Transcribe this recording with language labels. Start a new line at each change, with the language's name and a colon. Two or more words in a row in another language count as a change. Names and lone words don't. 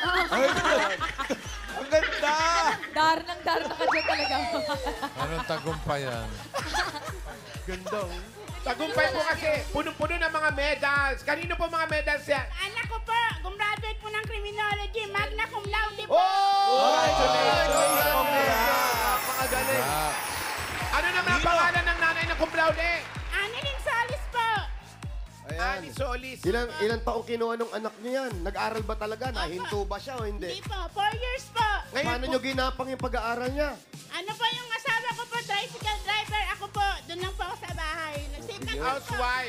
Filipino: Yan. Ay, ang ganda. ganda! Dar na ka dyan talaga. Anong tagumpayan? Ganda. oh. Tagumpay po kasi, punong-puno ng mga medals. Kanino po mga medals yan? Anak ko po, gumraduate po ng criminology,
Latin: magna cum laude po.
Filipino: Oh! Napakagaling. Ah, Ano naman ang pangalan ng nanay ng
Latin: cum laude?
Filipino: Annalyn Solis po. Ayan. Ani Solis. Ilang taong kinuha nung anak niyo yan? Nag-aral ba talaga? Nahinto ba siya o Hindi hindi? po, 4 years po. Ngayon Paano po, nyo ginapang yung pag-aaral niya? Ano po yung asawa ko po,
English: tricycle driver.
Filipino: Ako po, doon lang po ako sa bahay. Nagsave lang po. housewife.